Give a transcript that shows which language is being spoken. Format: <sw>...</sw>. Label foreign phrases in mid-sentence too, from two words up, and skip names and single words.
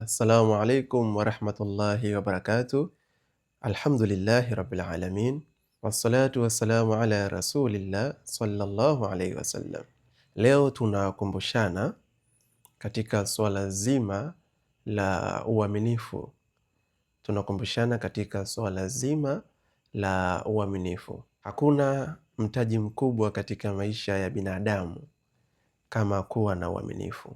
<ar>السلام عليكم ورحمة الله وبركاته. الحمد لله رب العالمين. والصلاة والسلام على رسول الله صلى الله عليه وسلم.</ar> <sw>Leo tunakumbushana katika swala zima la uaminifu. Tunakumbushana katika swala zima la uaminifu. Hakuna mtaji mkubwa katika maisha ya binadamu kama kuwa na uaminifu.</sw>